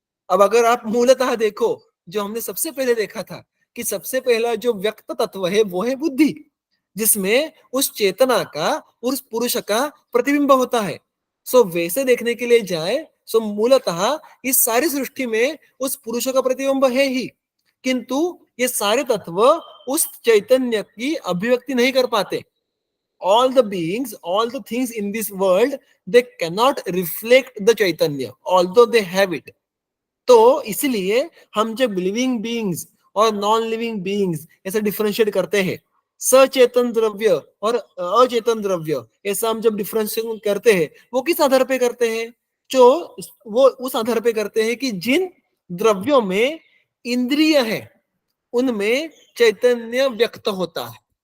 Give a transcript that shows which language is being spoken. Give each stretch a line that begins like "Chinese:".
Hindi: अब अगर आप मूलतः देखो, जो हमने सबसे पहले देखा था कि सबसे पहला जो व्यक्त तत्व है वो है बुद्धि, जिसमें उस चेतना का, उस पुरुष का प्रतिबिंब होता है। सो वैसे देखने के लिए जाए, सो मूलतः इस सारी सृष्टि में उस पुरुष का प्रतिबिंब है ही, किंतु ये सारे तत्व उस चैतन्य की अभिव्यक्ति नहीं कर पाते।
English: all the beings, all the things in this world, they cannot reflect the chaitanya although they have it.
Hindi: तो इसलिए हम जब
English: living beings
Hindi: और
English: non living beings
Hindi: ऐसे डिफरेंशिएट करते हैं, सचेतन द्रव्य और अचेतन द्रव्य, ऐसा हम जब डिफरेंशिएट करते हैं, वो किस आधार पे करते हैं? जो वो उस आधार पे करते हैं कि जिन द्रव्यों में इंद्रिय है उनमें चैतन्य व्यक्त होता है।